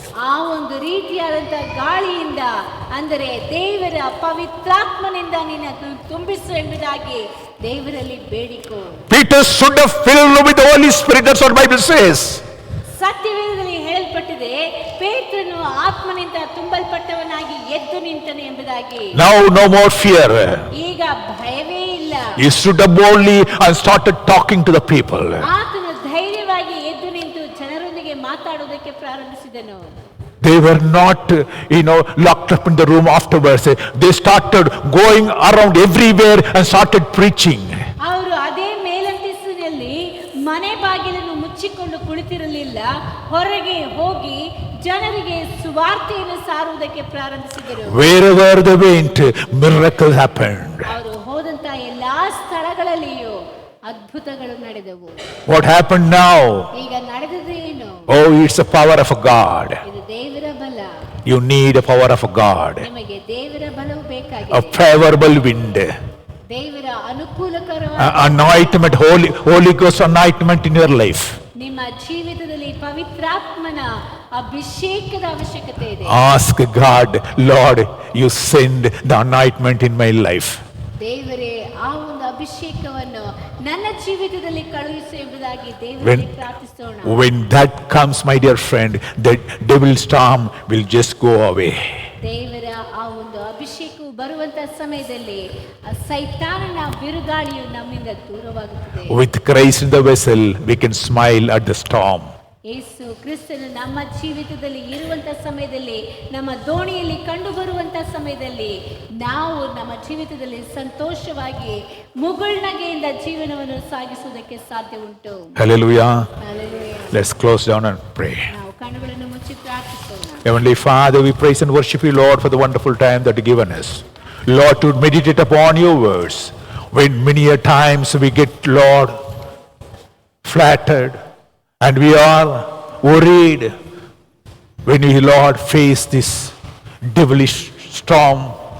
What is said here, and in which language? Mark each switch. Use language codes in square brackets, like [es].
[kn] ಆ ಒಂದು ರೀತಿಯಾದಂತ ಗಾಳಿಯಿಂದ, ಅಂದರೆ ದೇವರ ಪವಿತ್ರಾತ್ಮನಿಂದ ನಿನ್ನನ್ನು ತುಂಬಿಸು ಎಂಬುದಾಗಿ ದೇವರಲ್ಲಿ ಬೇಡಿಕೋ. [en] Peter should have filled with the Holy Spirit. That's what Bible says. [kn] ಸತ್ಯವೇದದಲ್ಲಿ ಹೇಳಲ್ಪಟ್ಟಿದೆ, ಪೇತ್ರನು ಆತ್ಮನಿಂದ ತುಂಬಲ್ಪಟ್ಟವನಾಗಿ ಎದ್ದು ನಿಂತನು ಎಂಬುದಾಗಿ. [en] Now no more fear. [kn] ಈಗ ಭಯವೇ ಇಲ್ಲ. [en] He stood up boldly and started talking to the people. [kn] ಆತನು ಧೈರ್ಯವಾಗಿ ಎದ್ದು ನಿಂತು ಜನರೊಂದಿಗೆ ಮಾತಾಡುವುದಕ್ಕೆ ಪ್ರಾರಂಭಿಸಿದನು. [en] They were not, locked up in the room afterwards. They started going around everywhere and started preaching. [kn] ಅವರು ಅದೇ ಮೇಲಂತಸ್ತಿನಲ್ಲಿ ಮನೆ ಬಾಗಿಲನ್ನು ಮುಚ್ಚಿಕೊಂಡು ಕುಳಿತಿರಲಿಲ್ಲ. ಹೊರಗೆ ಹೋಗಿ ಜನರಿಗೆ ಸುವಾರ್ತೆಯನ್ನು ಸಾರುವುದಕ್ಕೆ ಪ್ರಾರಂಭಿಸಿದರು. [en] Wherever they went, miracles happened. [kn] ಅವರು ಹೋದಂತ ಎಲ್ಲಾ ಸ್ಥಳಗಳಲ್ಲಿಯೂ ಅದ್ಭುತಗಳು ನಡೆದವು. [en] What happened now? [kn] ಈಗ ನಡೆದದ್ದು ಏನು? [en] Oh, it's the power of God. [kn] ಇದು ದೇವರ ಬಲ. [en] You need a power of God. [kn] ನಿಮಗೆ ದೇವರ ಬಲವು [en] A [kn] ಬೇಕಾಗಿದೆ. [en] favorable wind. [kn] ದೇವರ ಅನುಕೂಲಕರವಾದ [en] Anointment, Holy Ghost anointment in your life. [kn] ನಿಮ್ಮ ಜೀವಿತದಲ್ಲಿ ಪವಿತ್ರಾತ್ಮನ ಅಭಿಷೇಕದ ಅವಶ್ಯಕತೆ ಇದೆ. [en] Ask God, Lord, you send the anointment in my life. [kn] ದೇವರೇ, ಆ ಒಂದು ಅಭಿಷೇಕವನ್ನು ನನ್ನ ಜೀವಿತದಲ್ಲಿ ಕಳುಹಿಸು ಎಂಬುದಾಗಿ ದೇವರಲ್ಲಿ ಪ್ರಾರ್ಥಿಸೋಣ. [en] When that comes, my dear friend, the devil storm will just go away. [kn] ದೇವರ ಆ ಒಂದು ಅಭಿಷೇಕವು ಬರುವಂತ ಸಮಯದಲ್ಲಿ ಆ ಸೈತಾನನ ಬಿರುಗಾಳಿಯು ನಮ್ಮಿಂದ ದೂರವಾಗುತ್ತದೆ. [en] With Christ in the vessel, we can smile at the storm. [kn] ಯೇಸು ಕ್ರಿಸ್ತನು ನಮ್ಮ ಜೀವಿತದಲ್ಲಿ ಇರುವಂತ ಸಮಯದಲ್ಲಿ, ನಮ್ಮ ದೋಣಿಯಲ್ಲಿ ಕಂಡು ಬರುವಂತ ಸಮಯದಲ್ಲಿ ನಾವು ನಮ್ಮ ಜೀವಿತದಲ್ಲಿ ಸಂತೋಷವಾಗಿ ಮುಗುಳ್ನಗೆಯಿಂದ ಜೀವನವನ್ನು ಸಾಗಿಸುವುದಕ್ಕೆ ಸಾಧ್ಯ ಉಂಟು. [en] Hallelujah. Hallelujah. Let's close down and pray. [kn] ನಾವು ಕಣ್ಣುಗಳನ್ನು ಮುಚ್ಚಿ ಪ್ರಾರ್ಥಿಸೋಣ. [en] Heavenly Father, we praise and worship you, Lord, for the wonderful time that you've given us. Lord, to meditate upon your words. When many a times we get, Lord, flattered and we are worried when we, Lord, face this devilish storm.